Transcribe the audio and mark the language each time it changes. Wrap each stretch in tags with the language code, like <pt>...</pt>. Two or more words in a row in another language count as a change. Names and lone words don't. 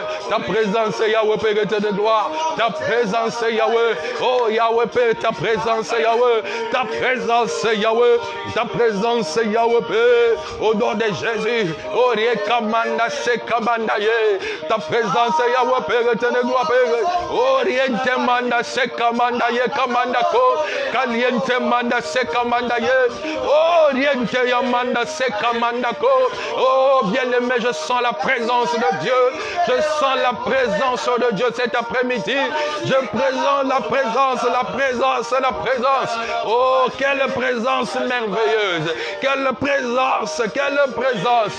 <fr>Ta présence, Yahweh, Père éternel de gloire. Ta présence, Yahweh. Oh, Yahweh, Père, ta présence, Yahweh. Ta présence, Yahweh. Ta présence, Yahweh, Père. Au nom de Jésus. Oh, Riekamanda, Sekamandaye. Ta présence, Yahweh, Père éternel de gloire, Père. Oh, Rientemanda, Sekamandaye, Kamandako. Kalientemanda, Sekamandaye. Oh, Rientemanda, Sekamandako. Oh, bien-aimé, je sens la présence de Dieu. Je sens la présence de Dieu cet après-midi. Je présente la présence, la présence, la présence. Oh, quelle présence merveilleuse. Quelle présence, quelle présence.</fr>